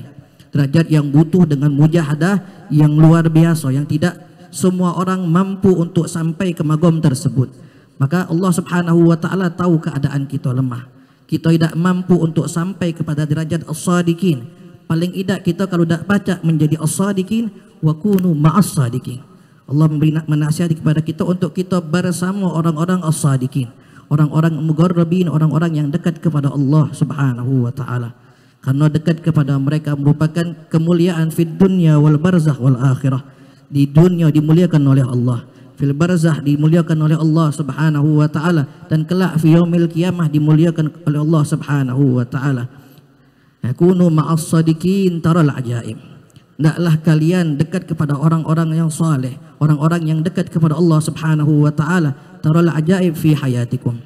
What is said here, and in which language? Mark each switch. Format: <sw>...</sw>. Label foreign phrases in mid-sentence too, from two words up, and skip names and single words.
<id>Derajat yang butuh dengan mujahadah yang luar biasa, yang tidak semua orang mampu untuk sampai ke magam tersebut. Maka Allah</id> <ar>سبحانه وتعالى</ar> <id>tahu keadaan kita lemah, kita tidak mampu untuk sampai kepada derajat as-shadiqin. Paling tidak kita kalau tidak baca menjadi as-shadiqin,</id> <ar>وكونوا مع الصادقين.</ar> <id>Allah memberi nasihat kepada kita untuk kita bersama orang-orang as-shadiqin, orang-orang muqarrabin, orang-orang yang dekat kepada Allah</id> <ar>سبحانه وتعالى.</ar> <id>Karena dekat kepada mereka merupakan kemuliaan</id> <ar>في الدنيا والبرزخ والآخرة.</ar> <id>Di dunia dimuliakan oleh Allah,</id> <ar>في البرزخ</ar> <id>dimuliakan oleh Allah</id> <ar>سبحانه وتعالى,</ar> <id>dan kelak</id> <ar>في يوم القيامة</ar> <id>dimuliakan oleh Allah</id> <ar>سبحانه وتعالى. كونوا مع الصادقين ترى العجائب.</ar> <id>Hendaklah kalian dekat kepada orang-orang yang saleh, orang-orang yang dekat kepada Allah</id> <ar>سبحانه وتعالى, ترى العجائب في حياتكم.</ar>